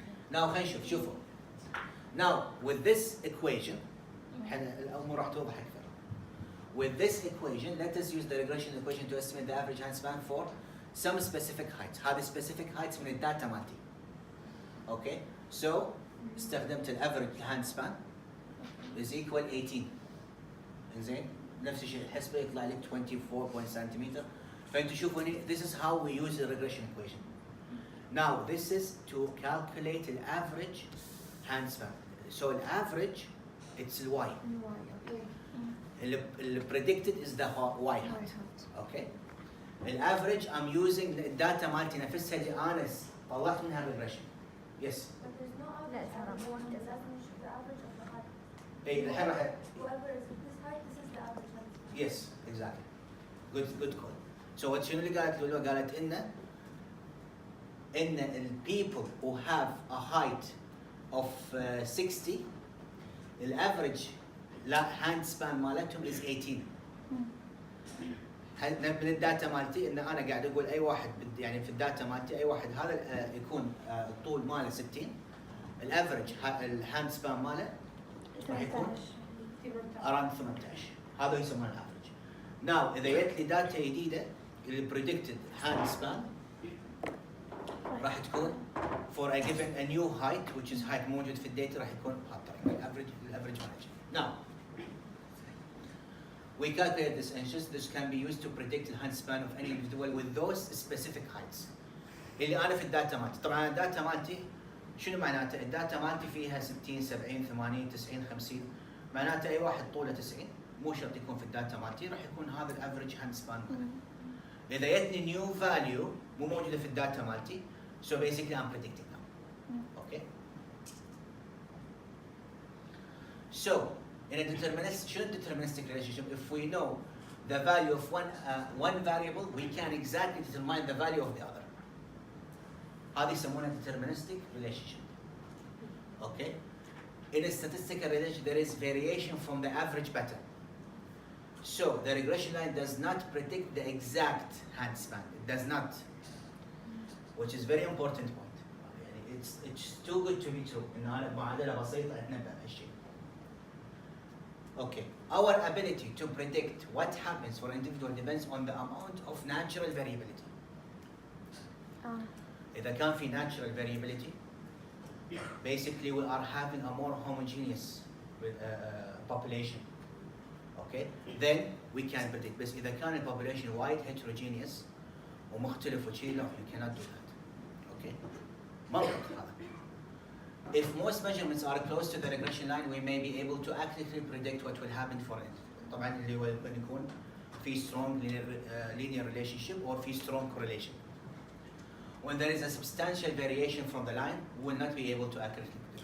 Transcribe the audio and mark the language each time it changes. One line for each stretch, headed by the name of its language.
Arabic: Now خلينا نشوف شوفوا.
English: Now with this equation
Arabic: احنا الامور راح توضح اكثر.
English: With this equation let us use the regression equation to estimate the average hand span for some specific heights.
Arabic: هذه specific heights من الداتا مالتي.
English: Okay. So استخدمت ال average hand span is equal 18.
Arabic: إنزين نفس الشيء الحسبة يطلع لك 24 سنتيمتر. فانتوا شوفوا هنا
English: this is how we use the regression equation. Now this is to calculate the average hand span. So the average it's the y. Okay. The predicted is the y hat. Okay. The average I'm using the data مالتي نفسها اللي أنا طلعت منها regression. Yes. But there's no
Arabic: لا
English: average.
Arabic: ترى مو
English: Does
Arabic: كذا.
English: that mean the average of the height?
Arabic: إيه الحين راح.
English: Whoever is this height, this is the average height. Yes, exactly. Good call. So what
Arabic: شنو اللي قالت له؟ قالت إن
English: the people who have a height of 60 the average hand span مالتهم is 18.
Arabic: من الداتا مالتي ان انا قاعد اقول اي واحد يعني في الداتا مالتي اي واحد هذا يكون الطول ماله 60 الافرج الهاند سبان ماله راح يكون around 18 هذا يسمونه الافرج. ناو اذا جت لي داتا جديده اللي predicted hand span راح تكون
English: for a given a new height which is height
Arabic: موجود في الداتا راح يكون الافرج مالتي. Now
English: we calculate this inches. This can be used to predict the hand span of any individual with those specific heights.
Arabic: اللي انا في الداتا مالتي، طبعا الداتا مالتي شنو معناته؟ الداتا مالتي فيها 60 70 80 90 50، معناته اي واحد طوله 90 مو شرط يكون في الداتا مالتي، راح يكون هذا الافرج هاند سبان ماله. اذا جتني نيو فاليو مو موجوده في الداتا مالتي،
English: so basically I'm predicting now. Okay. So in a deterministic, شنو deterministic relationship? If we know the value of one variable, we can exactly determine the value of the other.
Arabic: هذه يسمونها deterministic relationship.
English: Okay. In a statistical relationship, there is variation from the average pattern. So the regression line does not predict the exact hand span. It does not, which is very important point. It's too good to be true.
Arabic: إن هذا معادلة بسيطة أتنبأ بهالشيء.
English: Okay. Our ability to predict what happens for an individual depends on the amount of natural variability.
Arabic: إذا كان في
English: natural variability, basically we are having a more homogeneous population. Okay, then we can predict.
Arabic: بس إذا كان
English: population wide heterogeneous
Arabic: ومختلف وشيء لا,
English: you cannot do that.
Arabic: Okay, منطق هذا.
English: If most measurements are close to the regression line, we may be able to accurately predict what will happen for it.
Arabic: طبعا اللي هو بنكون في
English: strong linear relationship or
Arabic: في strong correlation.
English: When there is a substantial variation from the line, we will not be able to accurately predict.